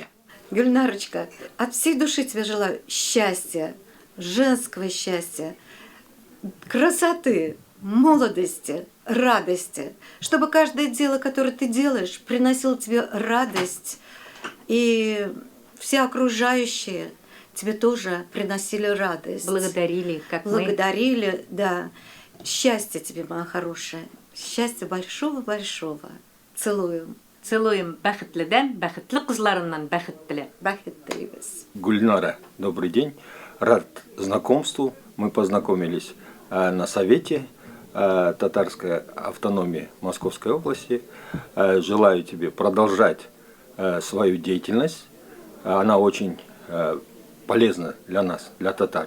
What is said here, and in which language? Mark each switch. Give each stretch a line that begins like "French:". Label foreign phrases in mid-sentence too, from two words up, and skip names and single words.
Russian: Гюльнарочка, от всей души тебе желаю счастья, женского счастья, красоты, молодости, радости, чтобы каждое дело, которое ты делаешь, приносило тебе радость, и все окружающие тебе тоже приносили радость. Благодарили, как мы. Благодарили, да. Счастья тебе, моя хорошая. Счастья большого-большого. Целую.
Tatar: Целуем бәхетледән, бәхетле кызларыннан бәхет теләп. Бәхет телибез.
Russian: Гульнара, добрый день. Рад знакомству. Мы познакомились на совете татарской автономии Московской области. Желаю тебе продолжать свою деятельность. Она очень полезна для нас, для татар.